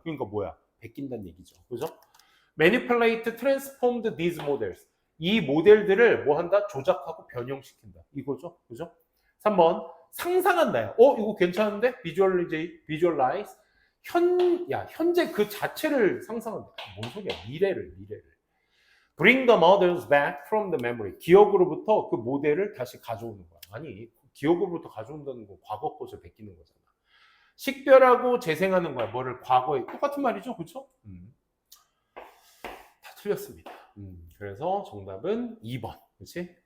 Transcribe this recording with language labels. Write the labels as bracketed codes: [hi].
[ko] 그러니까 뭐야? 베낀다는 얘기죠. 그죠? [en] Manipulate, transformed these models. [ko] 이 모델들을 뭐 한다? 조작하고 변형시킨다. 이거죠. 그죠? 3번. 상상한다요. 이거 괜찮은데? [en] Visualize. [ko] 현재 그 자체를 상상한다. 뭔 소리야? 미래를. [en] Bring the models back from the memory. [ko] 기억으로부터 그 모델을 다시 가져오는 거야. 아니, 기억으로부터 가져온다는 건 과거 것을 베끼는 거잖아. 식별하고 재생하는 거야. 뭐를 과거에. 똑같은 말이죠. 그렇죠? 다 틀렸습니다. 그래서 정답은 2번. 그렇지?